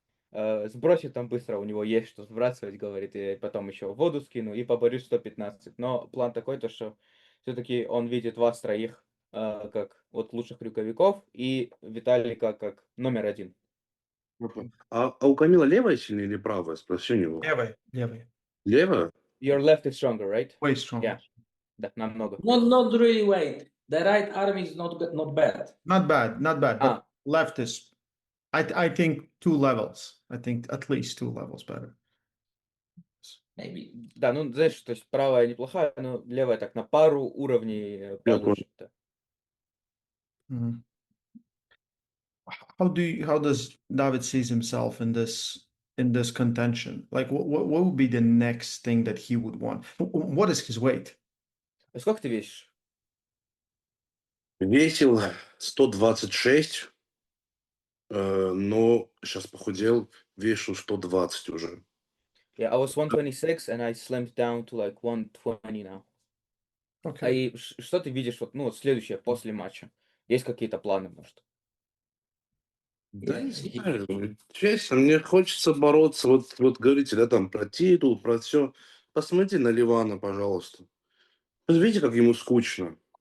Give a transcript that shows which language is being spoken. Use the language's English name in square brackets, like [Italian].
[Russian] Сбросит там быстро, у него есть что сбрасывать, говорит, и потом еще воду скину и поборюсь 115. Но план такой, то что все-таки он видит вас троих как вот лучших крюковиков, и Виталика как номер один. А у Камила левая сильнее или правая? Спроси у него. Левый. Левая? [English] Your left is stronger, right? Way stronger. Yeah. [Russian] Да, намного. [English] Not really weight. The right arm is not bad. Not bad. Ah. But left is I think 2 levels. I think at least 2 levels better. Maybe. [Russian] Да, ну, знаешь, то есть правая неплохая, но левая так на пару уровней Я понял. получше. Да. Mhm. [English] How does David sees himself in this contention? Like what would be the next thing that he would want? What is his weight? [Russian] А сколько ты весишь? Весил 126, но сейчас похудел, вешу 120 уже. [English] Yeah, I was 126 and I slimmed down to like 120 now. А Okay. [Russian] и что ты видишь вот, ну, вот следующее после матча? Есть какие-то планы, может? Да не [English] He- [Russian] знаю, честно, мне хочется бороться, вот говорите, да, там, про титул, про все. Посмотрите на Ливана, пожалуйста. Вы видите, как ему скучно?